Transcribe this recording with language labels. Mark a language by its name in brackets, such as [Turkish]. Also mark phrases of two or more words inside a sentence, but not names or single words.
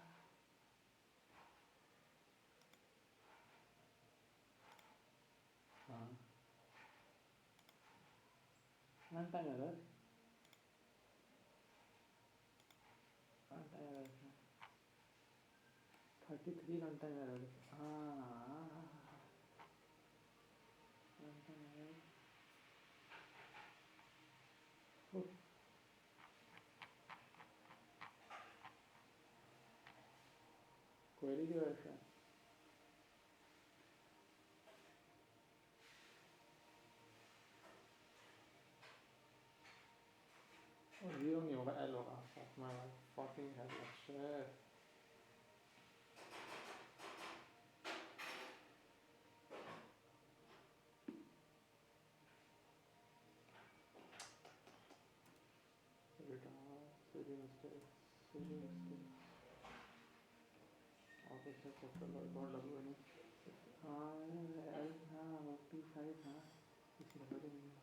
[English] हाँ runtime error. Runtime error. 33 runtime error. हाँ runtime error. [Hindi] Oh, query की वजह से. और zero नहीं होगा, L होगा. [English] Fuck my life. Fucking hell. Shit. Silly mistakes. Silly mistakes. Auto check after log W नहीं. [Hindi] हाँ L हाँ P5 हाँ. इसी लगा दे मुझे.